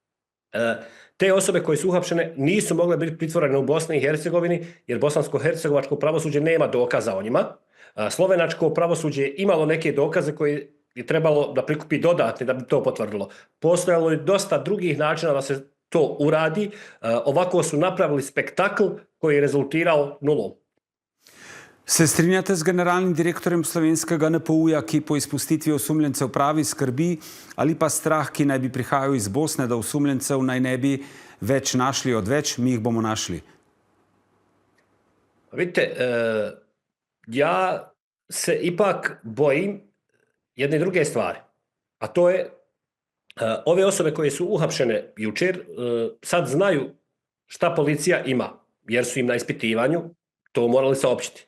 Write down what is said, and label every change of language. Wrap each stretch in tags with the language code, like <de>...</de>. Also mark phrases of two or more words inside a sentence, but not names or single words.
<bs>Te osobe koje su uhapšene nisu mogle biti pritvorene u Bosni i Hercegovini, jer bosansko-hercegovačko pravosuđe nema dokaza o njima. Slovenačko pravosuđe je imalo neke dokaze koje je trebalo da prikupi dodatne da bi to potvrdilo. Postojalo je dosta drugih načina da se to uradi. Ovako su napravili spektakl koji je rezultirao nulom.</bs> <sl>Se strinjate z generalnim direktorjem slovenskega NPU-ja, ki po izpustitvi osumljencev pravi skrbi ali pa strah, ki naj bi prihajal iz Bosne, da osumljencev naj ne bi več našli odveč, mi jih bomo našli?</sl> <bs>Vidite, ja se ipak bojim jedne druge stvari, a to je ove osobe koje su uhapšene jučer sad znaju šta policija ima, jer su im na ispitivanju to morali saopćiti.</bs>